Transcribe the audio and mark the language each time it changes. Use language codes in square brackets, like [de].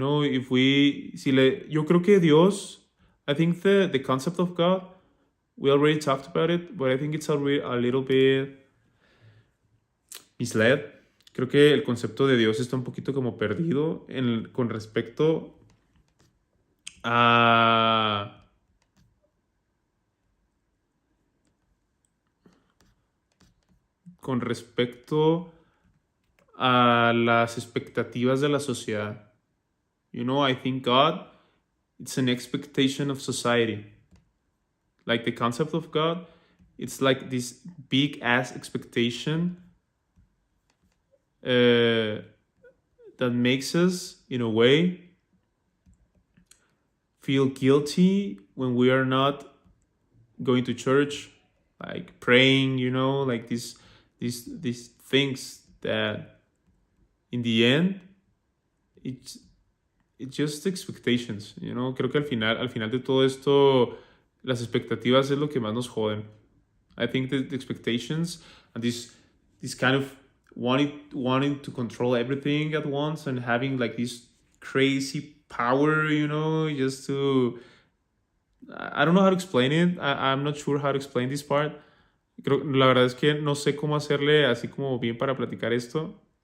[es] Yo creo que Dios, [en] I think the concept of God, we already talked about it, but I think it's a little bit misled. [es] creo que el concepto de Dios está un poquito como perdido con respecto a... Con respecto a las expectativas de la sociedad. [en] You know, I think God, it's an expectation of society. Like the concept of God, it's like this big ass expectation that makes us, in a way, feel guilty when we are not going to church, like praying, you know, like these things that in the end it's just expectations, you know. [es] Creo que al final de todo esto las expectativas es lo que más nos joden. [en] I think the expectations and this kind of wanting to control everything at once and having like this crazy power, you know, just to... I don't know how to explain it. I'm not sure how to explain this part. [es] La verdad es que no sé cómo hacerle así como bien para platicar esto.